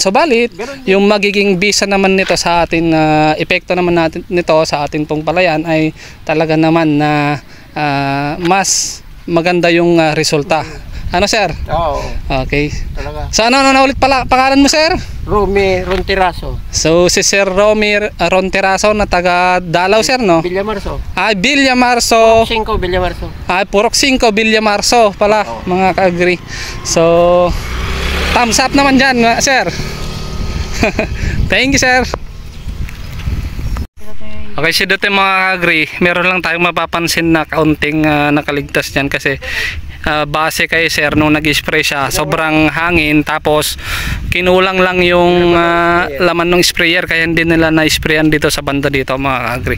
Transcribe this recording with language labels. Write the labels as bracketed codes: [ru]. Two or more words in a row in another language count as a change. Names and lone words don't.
[tl] So balit, yung magiging bisa naman nito sa atin, epekto naman natin nito sa ating pong palayan ay talaga naman na mas maganda yung resulta. Ano sir? Oo. Okay. Talaga. So ano na ulit pala pangalan mo sir? Romy Ronteraso. So si Sir Romy Ronteraso na taga Dalao sir no? Villamarso. Villamarso. Purok 5 Villamarso. Purok 5 Villamarso pala mga ka-agree. So [en] thumbs up [tl] naman dyan sir. [en] Thank you sir. [tl] Okay, so dito mga ka-agree, meron lang tayong mapapansin na kaunting nakaligtas dyan kasi base kay sir nung nag-spray siya, sobrang hangin tapos kinulang lang yung laman ng sprayer kaya hindi nila na-sprayan dito sa banda dito mga ka-agree.